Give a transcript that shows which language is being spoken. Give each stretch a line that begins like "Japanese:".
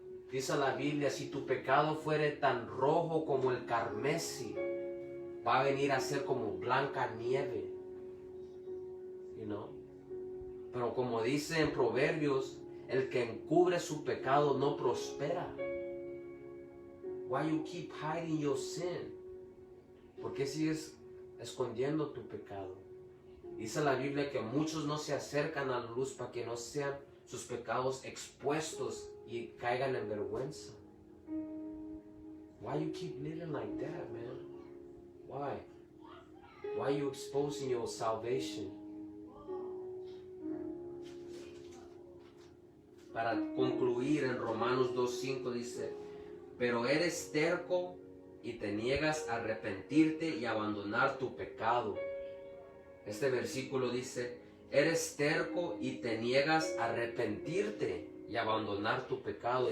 Spanish: Dice la Biblia, si tu pecado fuere tan rojo como el carmesí, va a venir a ser como blanca nieve.
English: You know?
Spanish: Pero como dice en Proverbios, el que encubre su pecado no prospera.
English: Why you keep hiding your sin?
Spanish: ¿Por qué sigues escondiendo tu pecado? Dice la Biblia que muchos no se acercan a la luz para que no sean sus pecados expuestos y caigan en vergüenza.
English: Why you keep living like that, man? Why? Why you exposing your salvation?
Spanish: Para concluir, en Romanos 2:5 dice, pero eres terco y te niegas a arrepentirte y abandonar tu pecado. Este versículo dice, eres terco y te niegas a arrepentirte y abandonar tu pecado.